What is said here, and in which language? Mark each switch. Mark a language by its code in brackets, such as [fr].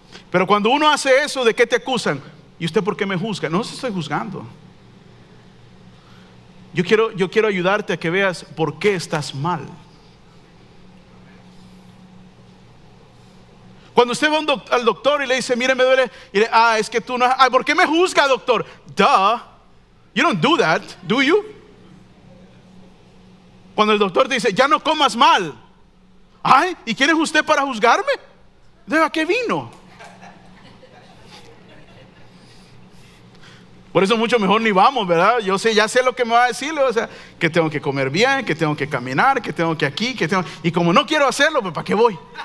[es] Pero cuando uno hace eso, ¿de qué te acusan? ¿Y usted por qué me juzga? No se estoy juzgando. Yo quiero ayudarte a que veas por qué estás mal. Cuando usted va al doctor y le dice: mire, me duele, y le, es que tú no, ¿por qué me juzga, doctor? [en] Duh, you don't do that, do you? [es] Cuando el doctor te dice: ya no comas mal. ¿Y quién es usted para juzgarme? ¿De qué vino? Por eso mucho mejor ni vamos, ¿verdad? Ya sé lo que me va a decir, o sea, que tengo que comer bien, que tengo que caminar, que tengo que aquí, y como no quiero hacerlo, pues ¿para qué voy?